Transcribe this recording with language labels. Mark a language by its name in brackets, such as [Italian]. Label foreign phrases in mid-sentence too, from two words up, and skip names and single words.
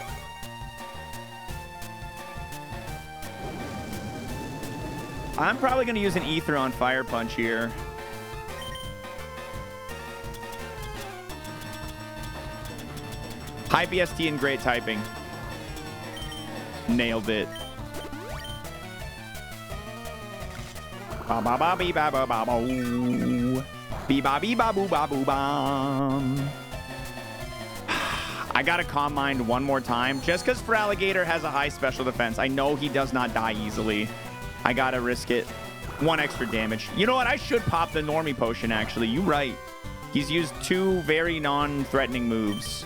[English] I'm probably going to use an Ether on Fire Punch here. High BST and great typing. Nailed it. Ba ba ba bee ba ba ba boo. Bee ba bee ba boo ba boo bum. I gotta Calm Mind one more time, just because Feraligatr has a high special defense. I know he does not die easily. I gotta risk it. 1 extra damage. You know what? I should pop the Normie Potion, actually. You're right. He's used 2 very non-threatening moves.